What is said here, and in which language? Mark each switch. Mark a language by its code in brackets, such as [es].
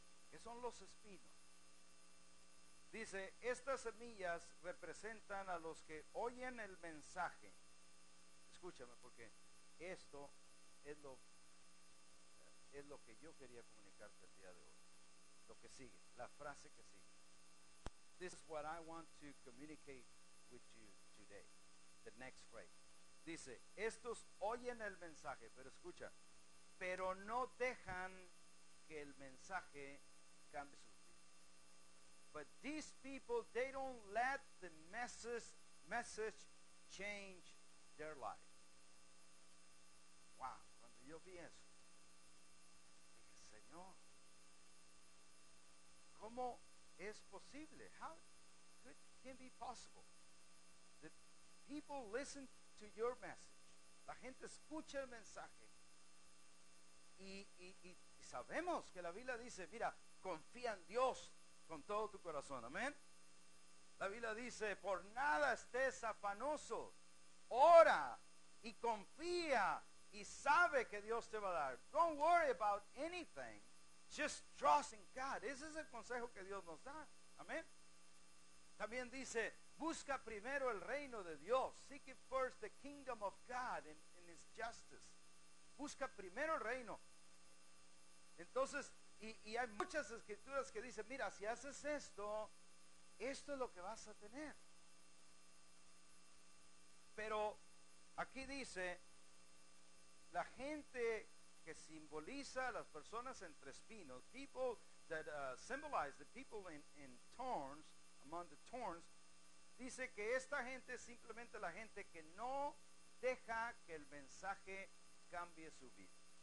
[es] ¿Qué son los espinos? Dice, estas semillas representan a los que oyen el mensaje. Escúchame, porque esto es lo que yo quería comunicarte el día de hoy. Lo que sigue, la frase que sigue. [en] This is what I want to communicate with you today. The next phrase. [es] Dice, estos oyen el mensaje, pero escucha, pero no dejan que el mensaje cambie sus vidas. [en] But these people, they don't let the message change their life. [es] Wow, cuando yo vi eso, dije, Señor, ¿cómo es posible? [en] How it can be possible that people listen to your message? [es] La gente escucha el mensaje y sabemos que la Biblia dice, mira, confía en Dios con todo tu corazón, amén. La Biblia dice, por nada estés afanoso, ora y confía y sabe que Dios te va a dar. [en] Don't worry about anything, just trust in God. [es] Ese es el consejo que Dios nos da, amén. También dice, busca primero el reino de Dios. [en] Seek it first the kingdom of God and his justice. [es] Busca primero el reino. Entonces, y hay muchas escrituras que dicen, mira, si haces esto es lo que vas a tener. Pero aquí dice, la gente que simboliza a las personas entre espinos, [en] people that symbolize the people in thorns, among the thorns, [es] dice que esta gente es simplemente la gente que no deja que el mensaje cambie su vida.